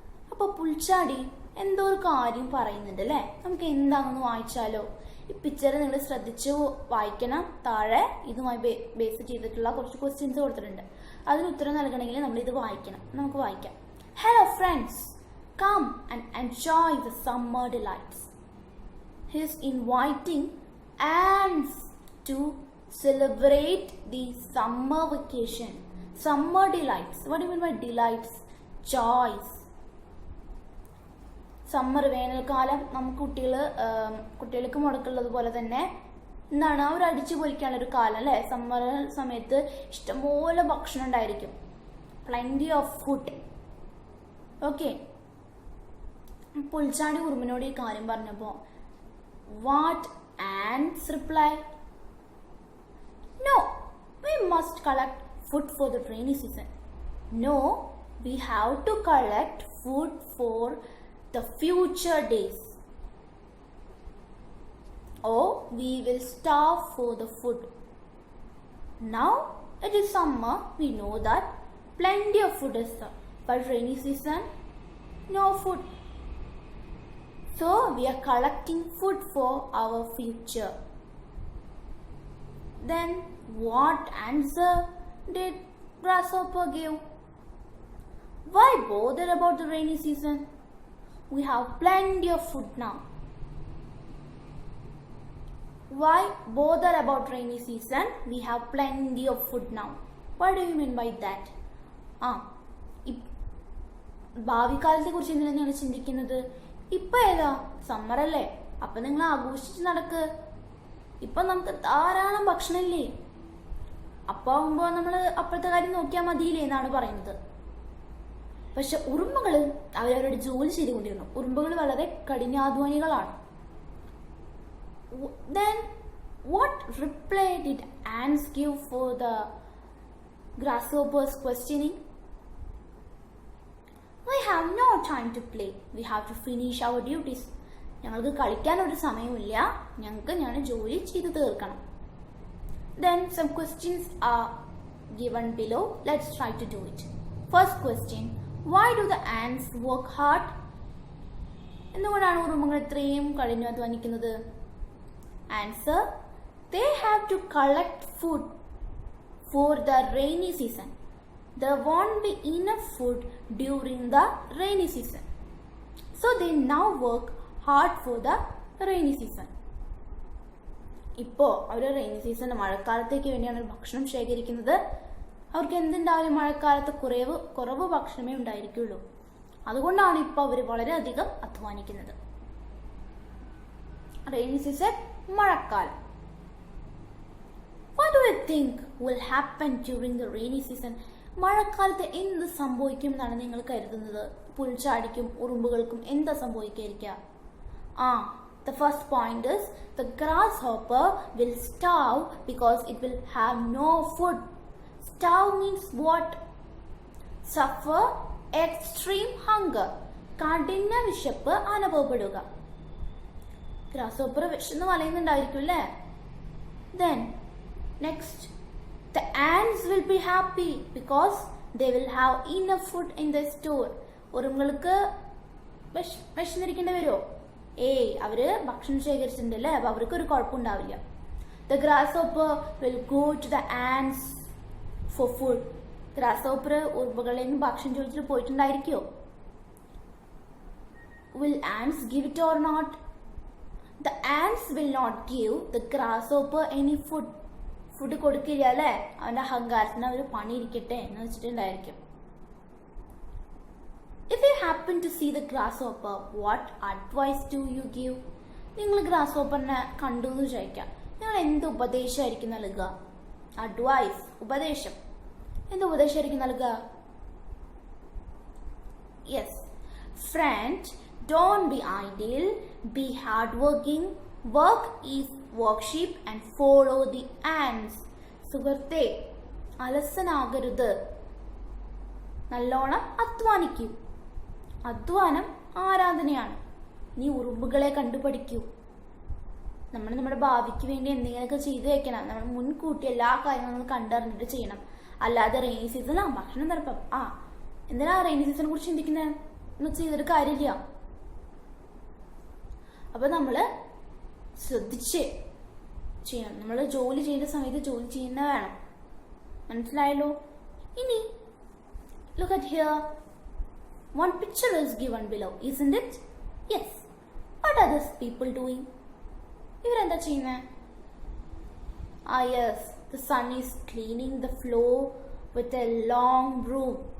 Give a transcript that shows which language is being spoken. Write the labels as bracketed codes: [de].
[ml] അപ്പോൾ പുൽച്ചാടി എന്തോ ഒരു കാര്യം പറയുന്നുണ്ട് അല്ലേ? നമുക്ക് എന്താണെന്ന് വായിച്ചാലോ? ഈ പിക്ചർ നിങ്ങൾ ശ്രദ്ധിച്ച് വായിക്കണം. താഴെ ഇതുമായി ബേസ് ചെയ്തിട്ടുള്ള കുറച്ച് ക്വസ്റ്റ്യൻസ് കൊടുത്തിട്ടുണ്ട്. അതിന് ഉത്തരം നൽകണമെങ്കിൽ നമ്മൾ ഇത് വായിക്കണം. നമുക്ക് വായിക്കാം. [en] Hello friends, come and enjoy the summer delights. He is inviting ants to celebrate the summer vacation. Summer delights. What do you mean by delights? Joys. [ml] Summer വേനൽക്കാലം നമുക്ക് കുട്ടികൾക്ക് മുടക്കുള്ളത് പോലെ തന്നെ എന്താണ് അവർ അടിച്ചു പൊളിക്കാനുള്ളൊരു കാലം അല്ലേ? സമ്മർ സമയത്ത് ഇഷ്ടംപോലെ ഭക്ഷണം ഉണ്ടായിരിക്കും. [en] Plenty of food. [ml] ഓക്കെ, പുൽച്ചാടി ഉറുമ്പിനോട് ഈ കാര്യം പറഞ്ഞപ്പോൾ [en] What ants reply? No, we must collect food for the rainy season. No, we have to collect food for the future days. Or we will starve for the food. Now it is summer, we know that plenty of food is there. But rainy season, no food. So we are collecting food for our future. Then what answer did grasshopper give? Why bother about the rainy season? We have plenty of food now. Why bother about rainy season? We have plenty of food now. What do you mean by that? [ml] ഭാവി കാലത്തെ കുറിച്ച് എന്തിനാണ് നിങ്ങൾ ചിന്തിക്കുന്നത്? ഇപ്പൊ ഏതാ summer അല്ലേ, അപ്പൊ നിങ്ങൾ ആഘോഷിച്ച് നടക്ക്. ഇപ്പൊ നമുക്ക് ധാരാളം ഭക്ഷണമില്ലേ, അപ്പൊ ആവുമ്പോ നമ്മള് അപ്പോഴത്തെ കാര്യം നോക്കിയാൽ മതിയില്ലേ എന്നാണ് പറയുന്നത്. പക്ഷെ ഉറുമ്പുകൾ അവരവരുടെ ജോലി ചെയ്തുകൊണ്ടിരുന്നു. ഉറുമ്പുകൾ വളരെ കഠിനാധ്വാനികളാണ്. [en] Then what reply did ants give for the grasshoppers questioning? We have no time to play. We have to finish our duties. [ml] ഞങ്ങൾക്ക് കളിക്കാനൊരു സമയമില്ല, ഞങ്ങളുടെ ജോലി ചെയ്തു തീർക്കണം. [en] Then some questions are given below. Let's try to do it. First question, why do the ants work hard? [ml] എന്തുകൊണ്ടാണ് ഉറുമ്പുകൾ ഇത്രയും കഠിനാധ്വാനിക്കുന്നത്? [en] Answer, they have to collect food for the rainy season. There won't be enough food during the rainy season. So they now work hard for the rainy season. [ml] ഇപ്പോൾ അവർ rainy season മഴക്കാലത്തേക്ക് വേണ്ടിയാണ് ഭക്ഷണം ശേഖരിക്കുന്നത്. അവർക്ക് എന്തുണ്ടായാലും മഴക്കാലത്ത് കുറവ് ഭക്ഷണമേ ഉണ്ടായിരിക്കുള്ളൂ. അതുകൊണ്ടാണ് ഇപ്പോൾ അവർ വളരെയധികം അധ്വാനിക്കുന്നത്. റെയിനി സീസൺ, മഴക്കാലം. [en] What do you think will happen during the rainy season? [ml] മഴക്കാലത്ത് എന്ത് സംഭവിക്കും എന്നാണ് നിങ്ങൾ കരുതുന്നത്? പുൽച്ചാടിക്കും ഉറുമ്പുകൾക്കും എന്താ സംഭവിക്കാതിരിക്കുക? [en] The first point is the grasshopper will starve because it will have no food. Starve means what? Suffer extreme hunger. [ml] കഠിന വിശപ്പ് അനുഭവപ്പെടുക. ഗ്രാസ്ഹോപ്പർ വിശന്ന് വലയുന്നുണ്ടായിരിക്കും അല്ലേ? [en] Then next, the ants will be happy because they will have enough food in the store. [ml] ഉറുമ്പുകൾക്ക് വിശന്നിരിക്കേണ്ടി വരുമോ? അവര് ഭക്ഷണം ശേഖരിച്ചിട്ടുണ്ടല്ലേ, അപ്പൊ അവർക്ക് ഒരു കുഴപ്പമുണ്ടാവില്ല. [en] The grasshopper will go to the ants for food. [ml] ഗ്രാസ്ഹോപ്പർ ഉറുമ്പുകളിൽ നിന്ന് ഭക്ഷണം ചോദിച്ചിട്ട് പോയിട്ടുണ്ടായിരിക്കോ? [en] Will ants give it or not? The ants will not give the grasshopper any food. [ml] Food കൊടുക്കില്ല അല്ലേ? അവന്റെ അഹങ്കാരത്തിന് അവർ പണിയിരിക്കട്ടെ എന്ന് വെച്ചിട്ടുണ്ടായിരിക്കും. [en] If you happen to see the grasshopper, what advice do you give? [ml] നിങ്ങൾ ഗ്രാസ്ഹോപ്പറിനെ കണ്ടു എന്ന് ചോദിക്കാം, നിങ്ങൾ എന്ത് ഉപദേശമായിരിക്കും നൽകുക? അഡ്വൈസ്, ഉപദേശം. എന്ത് ഉപദേശമായിരിക്കും നൽകുക? [en] Yes, friend, don't be idle, be hardworking, work is worship and follow the ants. [ml] സുഹൃത്തേ, അലസനാകരുത്, നല്ലോണം അധ്വാനിക്കൂ. അധ്വാനം ആരാധനയാണ്. നീ ഉറുമ്പുകളെ കണ്ടുപഠിക്കൂ. നമ്മുടെ ഭാവിക്ക് വേണ്ടി എന്തെങ്കിലുമൊക്കെ ചെയ്തു വെക്കണം. നമ്മൾ മുൻകൂട്ടി എല്ലാ കാര്യങ്ങളും കണ്ടറിഞ്ഞിട്ട് ചെയ്യണം. അല്ലാതെ റെയിനി സീസണാ ഭക്ഷണം തരപ്പം എന്തിനാ റെയിനി സീസണെ കുറിച്ച് ചിന്തിക്കുന്നത് എന്ന് ചെയ്തൊരു കാര്യമില്ല. അപ്പൊ നമ്മള് ശ്രദ്ധിച്ച് ചെയ്യണം. നമ്മൾ ജോലി ചെയ്യുന്ന സമയത്ത് ജോലി ചെയ്യുന്ന വേണം. മനസ്സിലായല്ലോ? ഇനി [en] look at here. One picture is given below, isn't it? Yes. What are these people doing? [ml] ഇവരെന്താ ചെയ്യുന്നേ? [en] Yes, the son is cleaning the floor with a long broom.